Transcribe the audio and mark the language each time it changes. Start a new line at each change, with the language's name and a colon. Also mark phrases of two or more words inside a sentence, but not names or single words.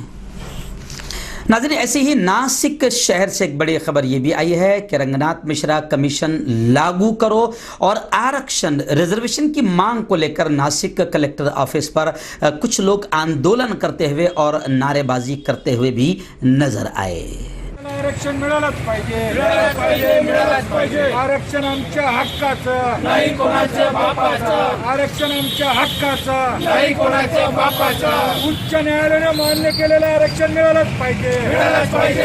Urdu: ناظرین، ایسے ہی ناسک شہر سے ایک بڑی خبر یہ بھی آئی ہے کہ رنگناتھ مشرا کمیشن لاگو کرو اور آرکشن ریزرویشن کی مانگ کو لے کر ناسک کلیکٹر آفس پر کچھ لوگ آندولن کرتے ہوئے اور نعرے بازی کرتے ہوئے بھی نظر آئے۔
Marathi: आरक्षण मिळालंच पाहिजे, मिळालंच पाहिजे। आरक्षण आमच्या हक्काचं, नाही कोणाच्या बापाचं। आरक्षण आमच्या हक्काचं, नाही कोणाच्या बापाचं। उच्च न्यायालयाने मान्य केलेलं आरक्षण मिळालंच पाहिजे, मिळालंच पाहिजे।